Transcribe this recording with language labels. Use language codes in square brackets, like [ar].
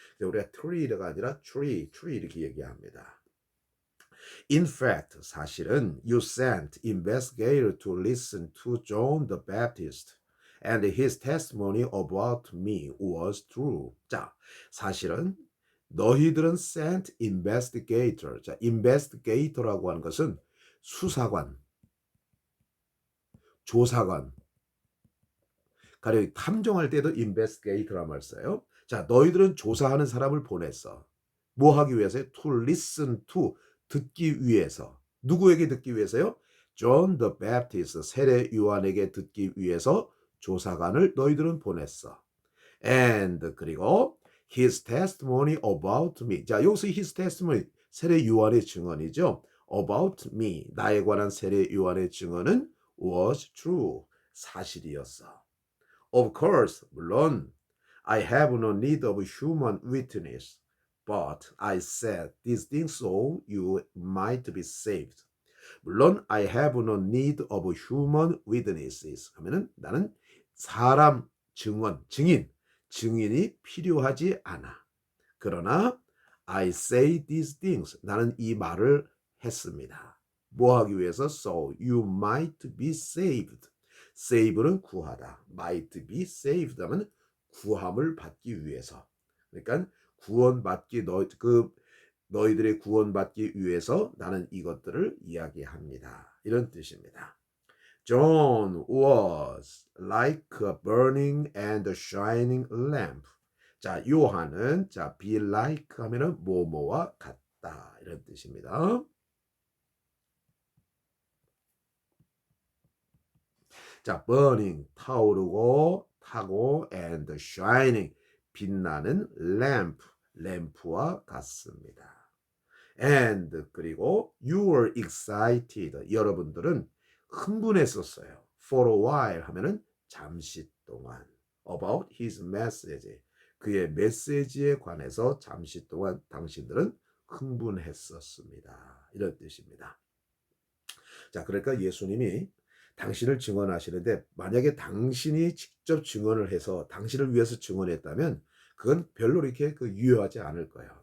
[ko] 우리가 tree가 아니라 tree 이렇게 얘기합니다. [en] In fact, [ko] 사실은 [en] you sent investigator to listen to John the Baptist and his testimony about me was true. [ko] 자, 사실은 너희들은 sent investigator. 자, investigator라고 하는 것은 수사관, 조사관, 가령 탐정할 때도 investigate라는 말을 써요. 자, 너희들은 조사하는 사람을 보냈어. 뭐 하기 위해서요? [en] To listen to, 듣기 위해서. [ko] 누구에게 듣기 위해서요? John the Baptist, 세례 요한에게 듣기 위해서 조사관을 너희들은 보냈어. [en] And 그리고 his testimony about me. [ko] 자, 여기서 his testimony, 세례 요한의 증언이죠. About me, 나에 관한 세례 요한의 증언은 was true, 사실이었어. [en] Of course, 물론 I have no need of human witness, but I said these things so you might be saved. [ko] 물론 [en] I have no need of human witnesses [ko] 하면은 나는 사람 증언, 증인이 필요하지 않아. 그러나 [en] I say these things, [ko] 나는 이 말을 했습니다. 뭐 하기 위해서? [en] So you might be saved. [ko] save는 구하다. might be saved 하면 구함을 받기 위해서. 그러니까 구원받기 너희들의 구원받기 위해서 나는 이것들을 이야기합니다. 이런 뜻입니다. [en] John was like a burning and shining lamp. [ko] 자, 요한은 자, be like 하면은 뭐뭐와 같다. 이런 뜻입니다. 자, burning 타오르고 타고 and shining 빛나는 lamp 램프와 같습니다. [en] And 그리고 you were excited. [ko] 여러분들은 흥분했었어요. For a while 하면은 잠시 동안. [en] About his message. [ko] 그의 메시지에 관해서 잠시 동안 당신들은 흥분했었습니다. 이런 뜻입니다. 자, 그러니까 예수님이 당신을 증언하시는데 만약에 당신이 직접 증언을 해서 당신을 위해서 증언했다면 그건 별로 이렇게 유효하지 않을 거예요.